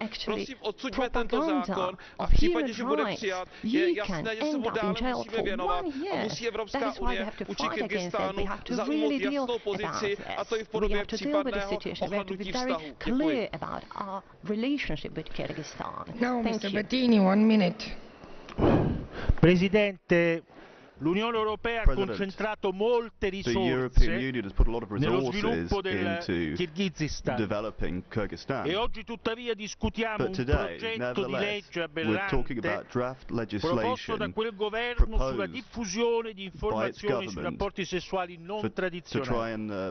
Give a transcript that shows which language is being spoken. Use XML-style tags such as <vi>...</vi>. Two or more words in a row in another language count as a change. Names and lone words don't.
<cs>Prosím, odsuďme tento zákon a v případě, že bude přijat, je jasné, že se mu dále musíme věnovat a musí Evropská unie vůči Kyrgyzstánu zaujmout jasnou pozici, a to i v podobě případného ochladnutí vztahů. Děkuji.</cs> <en>Now, Mr. Bettini, 1 minute.</en> <it>Presidente, l'Unione Europea ha concentrato molte risorse nello sviluppo del Kyrgyzstan e oggi tuttavia discutiamo un progetto di legge aberrante proposto da quel governo sulla diffusione di informazioni sui rapporti sessuali non tradizionali.</it>